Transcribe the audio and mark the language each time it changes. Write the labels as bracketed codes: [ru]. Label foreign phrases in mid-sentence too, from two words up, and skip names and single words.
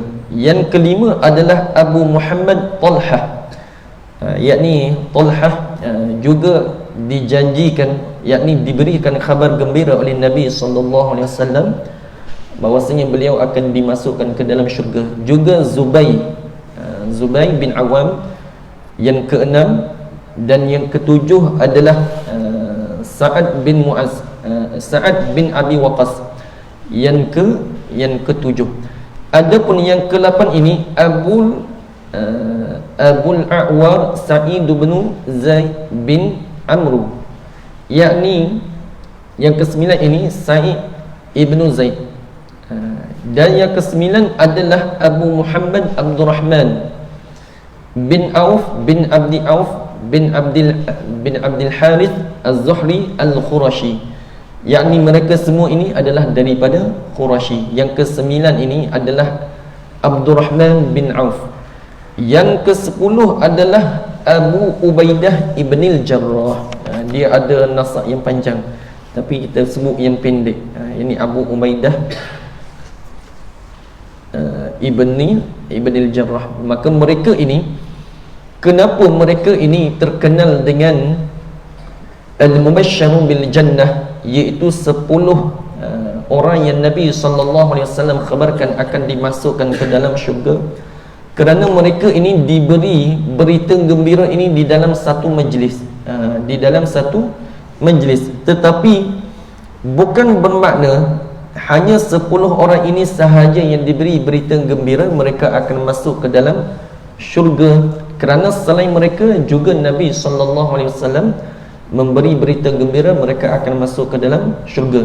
[ms] Yang kelima adalah Abu Muhammad Talhah, yakni Talhah juga dijanjikan, yakni diberikan khabar gembira oleh Nabi [ar] صلى الله عليه وسلم [ms] bahwasanya beliau akan dimasukkan ke dalam syurga. Juga Zubair bin Awam yang keenam, dan yang ketujuh adalah Sa'ad bin Abi Waqqas yang ketujuh. Adapun yang ke-8 ini Abul A'war Sa'id bin Zaid bin Amru, yakni yang ke-9 ini Sa'id ibnu Zaid. Dan yang ke-9 adalah Abu Muhammad Abdurrahman bin Auf bin Abdi Auf bin Abdul Harith Az-Zuhri Al-Qurashi, yakni mereka semua ini adalah daripada Quraisy. Yang ke-9 ini adalah Abdurrahman bin Auf. Yang ke-10 adalah Abu Ubaidah ibnil Jarrah. Dia ada nasab yang panjang, tapi kita sebut yang pendek. Ini Abu Ubaidah ibnil Jarrah. Maka mereka ini, kenapa mereka ini terkenal dengan [ar] المبشر بالجنة, [ms] iaitu 10 orang yang Nabi SAW khabarkan akan dimasukkan ke dalam syurga, kerana mereka ini diberi berita gembira ini di dalam satu majlis, tetapi bukan bermakna hanya 10 orang ini sahaja yang diberi berita gembira mereka akan masuk ke dalam syurga, kerana selain mereka juga Nabi SAW memberi berita gembira mereka akan masuk ke dalam syurga.